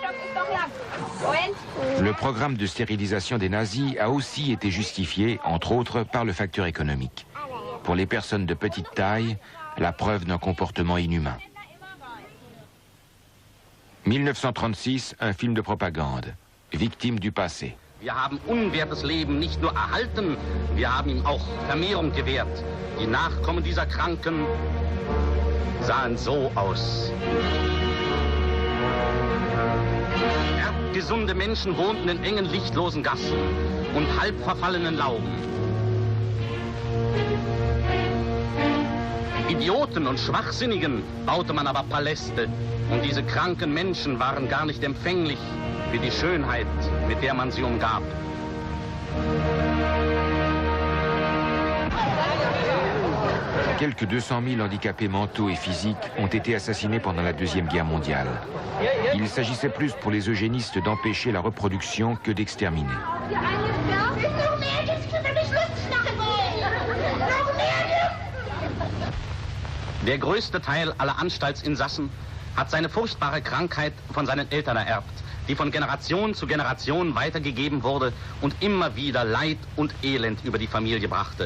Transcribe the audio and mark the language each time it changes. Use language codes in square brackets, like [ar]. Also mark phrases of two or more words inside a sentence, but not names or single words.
[fr] Le programme de stérilisation des nazis a aussi été justifié, entre autres, par le facteur économique. Pour les personnes de petite taille, la preuve d'un comportement inhumain. 1936, un film de propagande, Victime du passé. [de] Wir haben unwertes Leben nicht nur erhalten, wir haben ihm auch Vermehrung gewährt. Die Nachkommen dieser Kranken sahen so aus. Gesunde Menschen wohnten in engen, lichtlosen Gassen und halb verfallenen Lauben. Idioten und Schwachsinnigen baute man aber Paläste. Und diese kranken Menschen waren gar nicht empfänglich für die Schönheit, mit der man sie umgab. [fr] Quelques 200 000 handicapés mentaux et physiques ont été assassinés pendant la Deuxième Guerre mondiale. Il s'agissait plus pour les eugénistes d'empêcher la reproduction que d'exterminer. [de] Der größte Teil aller Anstaltsinsassen hat seine furchtbare Krankheit von seinen Eltern ererbt, die von Generation zu Generation weitergegeben wurde und immer wieder Leid und Elend über die Familie brachte.